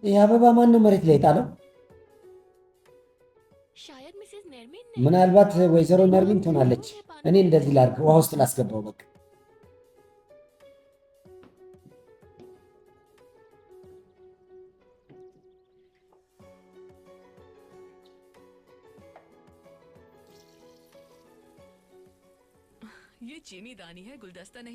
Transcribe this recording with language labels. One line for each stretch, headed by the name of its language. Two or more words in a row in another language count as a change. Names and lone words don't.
Amharic: ይህ አበባ ማን ነው መሬት ላይ የጣለው?
Hindi: शायद मिसेस नरमिन ने।
Amharic: ምናልባት ወይዘሮ ነርሚን ትሆናለች። እኔ እንደዚህ ላድርግ፣ ውሃ ውስጥ ላስገባው በቃ።
Hindi: ये चीनी दानी है, गुलदस्ता नहीं।